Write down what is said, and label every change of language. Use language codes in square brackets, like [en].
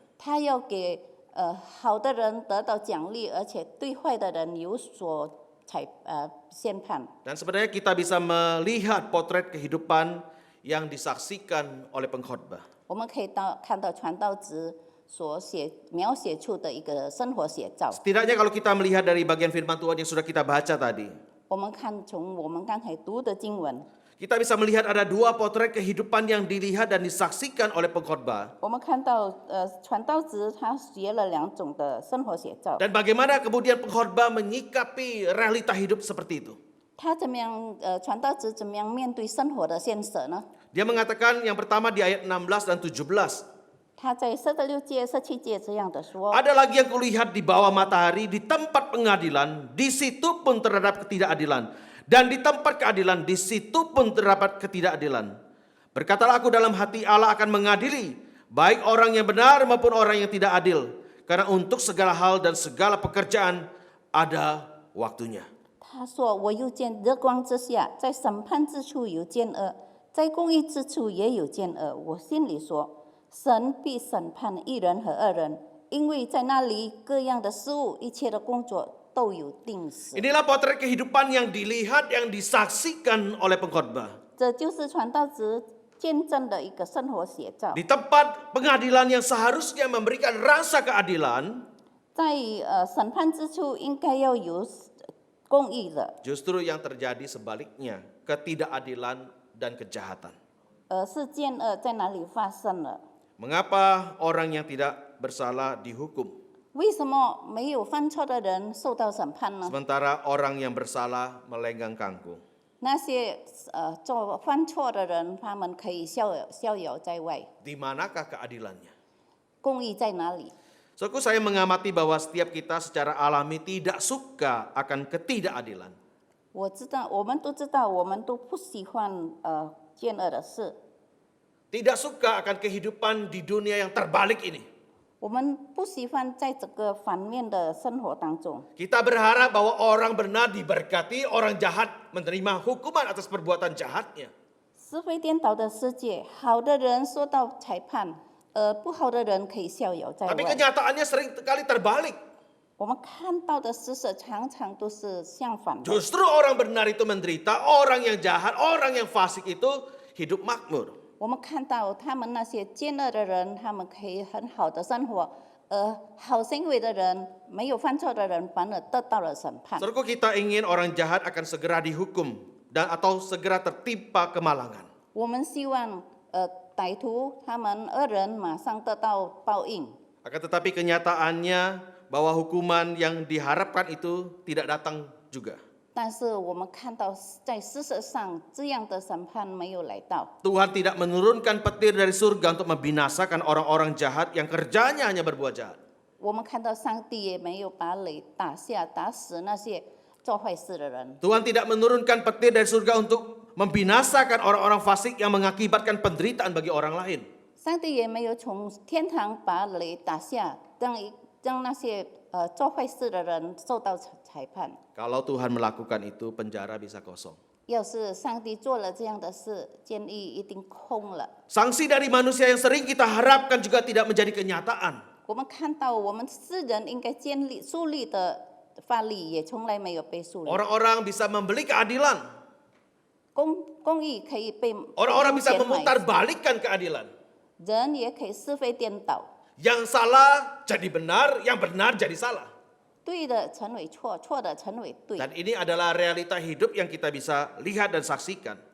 [zh] 他要给好的人得到奖励，而且对坏的人有所宣判。 [id] Dan sebenarnya kita bisa melihat potret kehidupan yang disaksikan oleh pengkhotbah. [zh] 我们可以看到传道者所描写出的一个生活写照。 [id] Setidaknya kalau kita melihat dari bagian firman Tuhan yang sudah kita baca tadi, [zh] 我们看从我们刚才读的经文， [id] kita bisa melihat ada dua potret kehidupan yang dilihat dan disaksikan oleh pengkhotbah. [zh] 我们看到传道者他写了2种的生活写照。 [id] Dan bagaimana kemudian pengkhotbah menyikapi realita hidup seperti itu. [zh] 他怎么样传道者怎么样面对生活的现实呢？ [id] Dia mengatakan yang pertama di ayat 16 dan 17. [zh] 他在46节、17节这样的说： [id] Ada lagi yang kulihat di bawah matahari, di tempat pengadilan, di situ pun terdapat ketidakadilan. Dan di tempat keadilan, di situ pun terdapat ketidakadilan. Berkatalah aku dalam hati, Allah akan mengadili, baik orang yang benar maupun orang yang tidak adil. Karena untuk segala hal dan segala pekerjaan ada waktunya. [zh] 他说：“我又见日光之下，在审判之处有奸恶，在公义之处也有奸恶。我心里说。神必审判一人和恶人，因为在那里各样的事物、一切的工作都有定时。 [id] Inilah potret kehidupan yang dilihat, yang disaksikan oleh pengkhotbah. [zh] 这就是传道者见证的一个生活写照。 [id] Di tempat pengadilan yang seharusnya memberikan rasa keadilan, [zh] 在审判之处应该要有公义的， [id] justru yang terjadi sebaliknya, ketidakadilan dan kejahatan. [zh] 是奸恶在哪里发生了？ [id] Mengapa orang yang tidak bersalah dihukum, [zh] 为什么没有犯错的人受到审判呢？ [id] sementara orang yang bersalah melenggang kangkung? [zh] 那些犯错的人，他们可以逍遥在外。 [id] Di manakah keadilannya? [zh] 公义在哪里？ [id] Saudaraku, saya mengamati bahwa setiap kita secara alami tidak suka akan ketidakadilan. [zh] 我知道，我们都知道，我们都不喜欢奸恶的事。 [id] Tidak suka akan kehidupan di dunia yang terbalik ini. [zh] 我们不喜欢在这个反面的生活当中。 [id] Kita berharap bahwa orang benar diberkati, orang jahat menerima hukuman atas perbuatan jahatnya. [zh] 是非颠倒的世界，好的人受到裁判，不好的人可以逍遥在 [id] Tapi [zh] 外。 [id] kenyataannya sering kali terbalik. [zh] 我们看到的事实常常都是相反的。 [id] Justru orang benar itu menderita, orang yang jahat, orang yang fasik itu hidup makmur. [zh] 我们看到他们那些奸恶的人，他们可以很好的生活，好行为的人，没有犯错的人，反而得到了审判。 [id] Saudaraku, kita ingin orang jahat akan segera dihukum dan atau segera tertimpa kemalangan. [zh] 我们希望歹徒他们恶人马上得到报应。 [id] Akan tetapi kenyataannya bahwa hukuman yang diharapkan itu tidak datang juga. [zh] 但是我们看到在事实上这样的审判没有来到。 [id] Tuhan tidak menurunkan petir dari surga untuk membinasakan orang-orang jahat yang kerjanya hanya berbuat jahat. [zh] 我们看到上帝也没有把雷打下打死那些做坏事的人。 [id] Tuhan tidak menurunkan petir dari surga untuk membinasakan orang-orang fasik yang mengakibatkan penderitaan bagi orang lain. [zh] 上帝也没有从天堂把雷打下，让那些做坏事的人受到裁判。 [id] Kalau Tuhan melakukan itu, penjara bisa kosong. [zh] 要是上帝做了这样的事，监狱一定空了。 [id] Sanksi dari manusia yang sering kita harapkan juga tidak menjadi kenyataan. [zh] 我们看到我们世人应该树立的法律，也从来没有被树立。 [id] Orang-orang bisa membeli keadilan. [zh] 公义可以被 [id] Orang-orang [zh] 用 [id] bisa [zh] 钱买， [id] memutarbalikkan keadilan. [zh] 人也可以是非颠倒， [id] Yang salah jadi benar, yang benar jadi salah. [zh] 对的成为错，错的成为对。 [id] Dan ini adalah realita hidup yang kita bisa lihat dan saksikan.